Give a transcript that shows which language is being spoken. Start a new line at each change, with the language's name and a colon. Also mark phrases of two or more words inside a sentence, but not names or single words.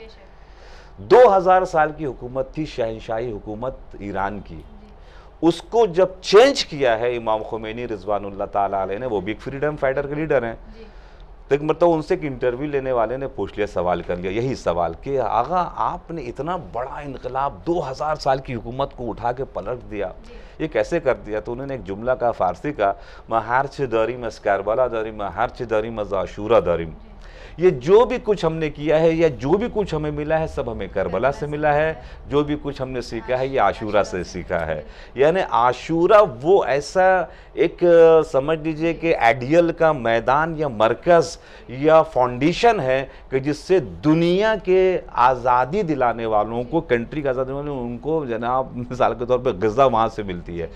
Urdu: 2000 سال کی حکومت تھی شہنشاہی حکومت ایران کی، اس کو جب چینج کیا ہے امام خمینی
Arabic: رضوان اللہ تعالیٰ علیہ
Urdu: نے، وہ بھی ایک
English: freedom fighter
Urdu: کے لیڈر ہیں، تو ایک مرتبہ ان سے ایک انٹرویو لینے والے نے پوچھ لیا، سوال کر لیا یہی سوال کہ آغا آپ نے اتنا بڑا انقلاب 2000 سال کی حکومت کو اٹھا کے پلٹ دیا، یہ کیسے کر دیا؟ تو انہوں نے ایک جملہ کہا فارسی کا،
Persian: ما ہرچ داریم از کربلا داریم، ما ہرچ داریم از عاشورہ داریم،
Urdu: یہ جو بھی کچھ ہم نے کیا ہے یا جو بھی کچھ ہمیں ملا ہے سب ہمیں کربلا سے ملا ہے، جو بھی کچھ ہم نے سیکھا ہے یہ عاشورہ سے سیکھا ہے۔ یعنی عاشورہ وہ ایسا ایک سمجھ لیجئے کہ ایڈیل کا میدان یا مرکز یا فاؤنڈیشن ہے کہ جس سے دنیا کے آزادی دلانے والوں کو، کنٹری کا آزادی دلانے والوں کو، ان کو جناب مثال کے طور پہ غذا وہاں سے ملتی ہے۔